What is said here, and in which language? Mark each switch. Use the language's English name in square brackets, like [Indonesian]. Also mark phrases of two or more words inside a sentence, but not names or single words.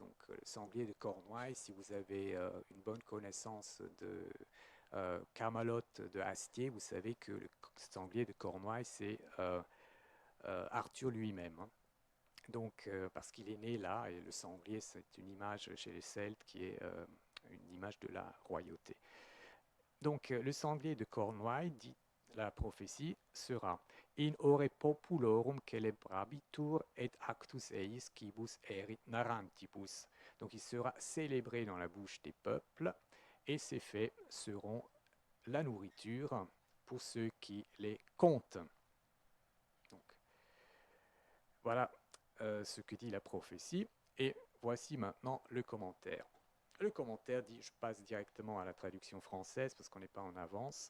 [French] Donc, le sanglier de Cornouailles, si vous avez une bonne connaissance de Camelot de Astier, vous savez que le sanglier de Cornouailles, c'est Arthur lui-même. Hein. Donc, parce qu'il est né là, et le sanglier, c'est une image chez les Celtes qui est une image de la royauté. Donc, le sanglier de Cornouailles dit la prophétie sera [Latin] In ore populorum celebrabitur et actus eis quibus erit narrantibus. [French] Donc il sera célébré dans la bouche des peuples et ces faits seront la nourriture pour ceux qui les comptent. Donc, voilà ce que dit la prophétie. Et voici maintenant le commentaire. Le commentaire dit, je passe directement à la traduction française parce qu'on n'est pas en avance.